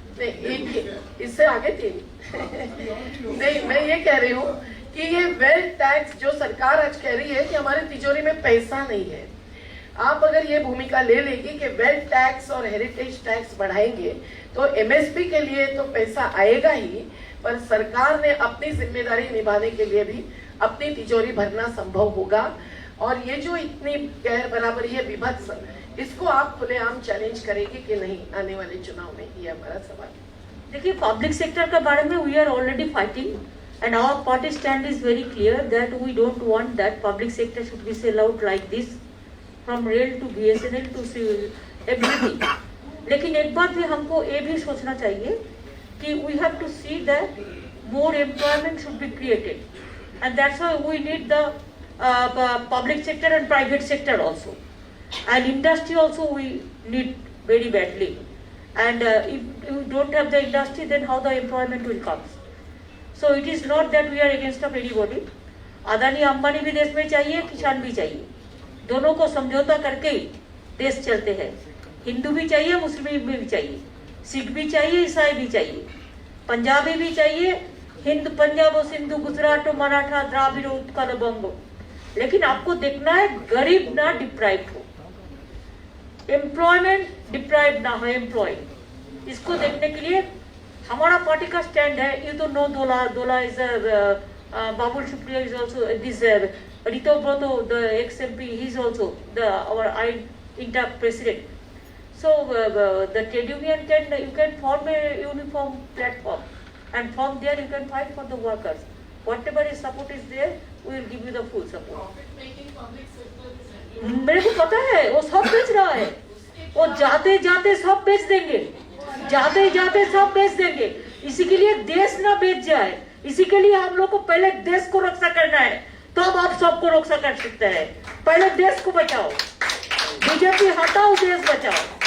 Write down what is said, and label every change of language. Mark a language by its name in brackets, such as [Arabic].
[Hindi] नहीं एक इससे आगे 3 नहीं, मैं ये कह रही हूँ कि ये वेल्थ टैक्स जो सरकार आज कह रही है कि हमारे तिजोरी में पैसा नहीं है, आप अगर ये भूमिका ले लेगी कि वेल्थ टैक्स और हेरिटेज टैक्स बढ़ाएंगे तो एमएसपी के लिए तो पैसा आएगा ही, पर सरकार ने अपनी जिम्मेदारी निभाने के लिए भी अपनी तिजोरी भरना संभव होगा। और ये जो इतनी गैर बराबरी है, विभत्स, इसको आप खुलेआम चैलेंज करेगी कि नहीं आने वाले चुनाव में? ये हमारा सवाल। देखिए, पब्लिक सेक्टर के बारे में [English] We are already fighting and our party stand is very clear that we don't want that public sector should be sell out like this from rail to BSNL to everything. [Hindi] लेकिन एक बार भी हमको ये भी सोचना चाहिए कि [English] we have to see that more employment should be created and that's why we need the public sector and private sector also, and industry also we need very badly, and if you don't have the industry then how the employment will come? So it is not that we are against of anybody. [Hindi] Adani Ambani भी देश में चाहिए, किसान भी चाहिए, दोनों को समझौता करके ही देश चलते हैं। हिंदू भी चाहिए, मुस्लिम भी चाहिए, सिख भी चाहिए, ईसाई भी चाहिए, पंजाबी भी चाहिए, हिंद पंजाब और सिंधु गुजरात और मराठा द्राविड़ उत्कल बंगो। लेकिन आपको देखना है गरीब ना डिप्राइव हो, एम्प्लॉयमेंट डिप्राइव ना हो, एम्प्लॉय। इसको देखने के लिए हमारा पार्टी का स्टैंड है। [English] ये तो no Dola is Babul Supriyo is also this Ritabrata the ex MP, he is also the our inter president. So the trade union you can form a uniform platform, and from there you can fight for the workers. Whatever is support is there, we will give you the full support. [Hindi] मेरे को पता है वो सब बेच रहा है, वो जाते जाते सब बेच देंगे, जाते जाते सब बेच देंगे। इसी के लिए देश ना बेच जाए, इसी के लिए हम लोग को पहले देश को रक्षा करना है, तब आप सबको रक्षा कर सकते हैं। पहले देश को बचाओ, बीजेपी हटाओ, देश बचाओ।